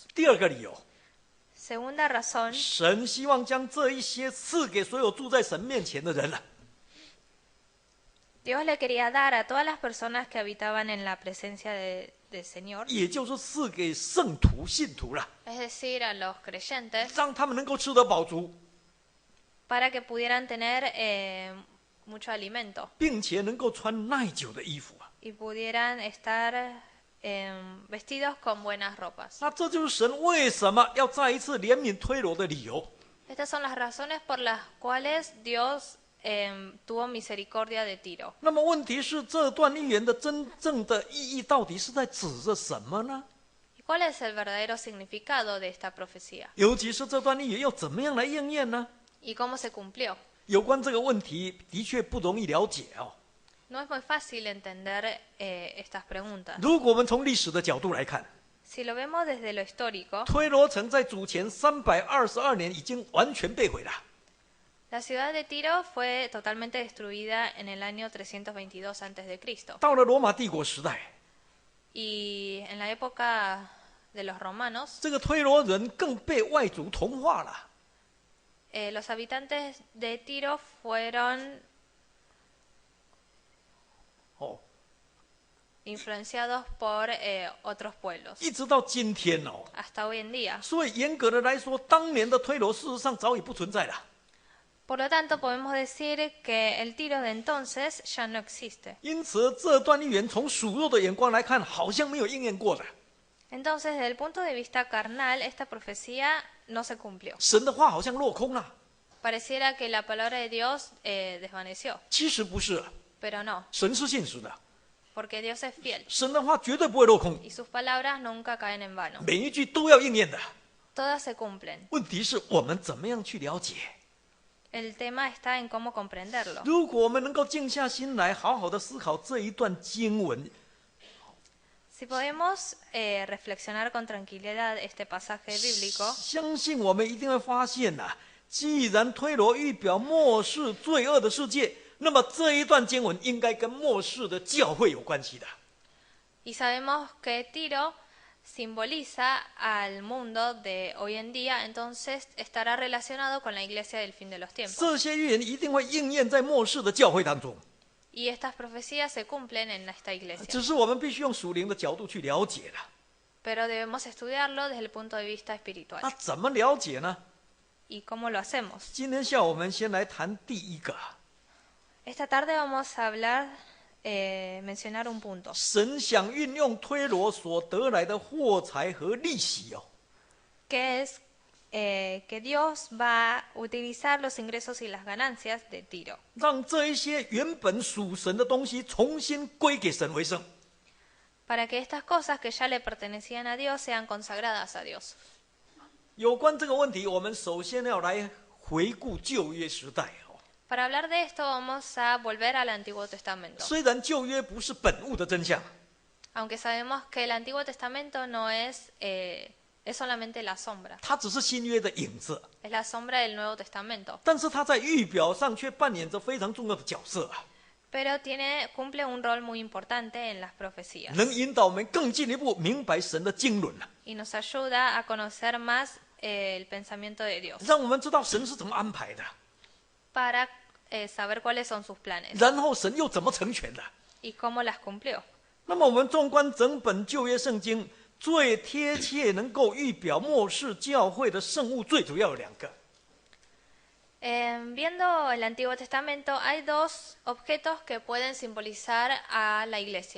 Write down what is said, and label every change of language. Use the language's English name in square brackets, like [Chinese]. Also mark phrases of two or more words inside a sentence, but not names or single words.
[Chinese] 第二个理由， [Spanish] Segunda razón, [Chinese] 神希望将这一些赐给所有住在神面前的人了。 [Spanish] Dios le quería dar a todas las personas que habitaban en la presencia del Señor, [Chinese] 也就是赐给圣徒、信徒了， [Spanish] es decir, a los creyentes, [Chinese] 让他们能够吃得饱足， [Spanish] para que pudieran tener mucho alimento [Chinese] 并且能够穿耐久的衣服啊。 [Spanish] y pudieran estar vestidos con buenas ropas. [Chinese] 那这就是神为什么要再一次怜悯推罗的理由。 [Spanish] Estas son las razones por las cuales Dios tuvo misericordia de Tiro. [Chinese] 那么问题是，这段预言的真正的意义到底是在指着什么呢？ [Spanish] ¿Y cuál es el verdadero significado de esta profecía? [Chinese] 尤其是这段预言要怎么样来应验呢？ [Spanish] ¿Y cómo se cumplió? [Chinese] 有关这个问题的确不容易了解哦。 [Spanish] No es muy fácil entender estas preguntas. [Chinese] 如果我们从历史的角度来看， [Spanish] Si lo vemos desde lo histórico, [Chinese] 推罗城在主前322年已经完全被毁了。 [Spanish] la ciudad de Tiro fue totalmente destruida en el año 322 a.C. [Chinese] 到了罗马帝国时代， [Spanish] Y en la época de los romanos, [Chinese] 这个推罗人更被外族同化了。 [Spanish] los habitantes de Tiro fueron 哦， influenciados por otros pueblos [Chinese] 一直到今天哦。 [Spanish] hasta hoy en día. [Chinese] 所以严格的来说，当年的推罗事实上早已不存在了。 [Spanish] Por lo tanto, podemos decir que el Tiro de entonces ya no existe. [Chinese] 因此，这段预言从属肉的眼光来看，好像没有应验过的。 [Spanish] Entonces, desde el punto de vista carnal, esta profecía no se cumplió. [Chinese] 神的话好像落空了。 [Spanish] Pareciera que la palabra de Dios desvaneció, [Chinese] 其实不是， [Spanish] pero no, [Chinese] 神是信实的， [Spanish] porque Dios es fiel [Chinese] 神的话绝对不会落空， [Spanish] y sus palabras nunca caen en vano. [Chinese] 每一句都要应验的。 [Spanish] Todas se cumplen. [Chinese] 问题是我们怎么样去了解？ [Spanish] El tema está en cómo comprenderlo. [Chinese] 如果我们能够静下心来，好好的思考这一段经文， [Spanish] Si podemos reflexionar con tranquilidad este pasaje bíblico, [Chinese] 相信我们一定会发现呐、既然推罗预表末世罪恶的世界，那么这一段经文应该跟末世的教会有关系的。 [Spanish] y sabemos que Tiro simboliza al mundo de hoy en día, entonces estará relacionado con la iglesia del fin de los tiempos. [Chinese] 这些预言一定会应验在末世的教会当中， [Spanish] Y estas profecías se cumplen en esta iglesia. [Chinese] 只是我们必须用属灵的角度去了解了。 [Spanish] Pero debemos estudiarlo desde el punto de vista espiritual. [Chinese] 那怎么了解呢？ [Spanish] ¿Y cómo lo hacemos? [Chinese] 今天下午我们先来谈第一个， [Spanish] Esta tarde vamos a hablar, mencionar un punto. [Chinese] 神想运用推罗所得来的货财和利息哦， [Spanish] Que es que Dios va a utilizar los ingresos y las ganancias de Tiro [Chinese] 让这一些原本属神的东西重新归给神为圣。 [Spanish] para que estas cosas que ya le pertenecían a Dios sean consagradas a Dios. [Chinese] 有关这个问题，我们首先要来回顾旧约时代哦。 [Spanish] Para hablar de esto vamos a volver al Antiguo Testamento. [Chinese] 虽然旧约不是本物的真相， [Spanish] Aunque sabemos que el Antiguo Testamento no es, es solamente la sombra, [Chinese] 它只是新约的影子， [Spanish] es la sombra del Nuevo Testamento. [Chinese] 但是它在预表上却扮演着非常重要的角色啊， [Spanish] Pero cumple un rol muy importante en las profecías [Chinese] 能引导我们更进一步明白神的经纶啊， [Spanish] y nos ayuda a conocer más el pensamiento de Dios [Chinese] 让我们知道神是怎么安排的， [Spanish] para saber cuáles son sus planes [Chinese] 然后神又怎么成全的。 [Spanish] y cómo las cumplió. [Chinese] 那么我们纵观整本旧约圣经，最贴切能够预表末世教会的圣物，最主要有两个。 [Spanish] Viendo el Antiguo Testamento hay dos objetos que pueden simbolizar a la iglesia.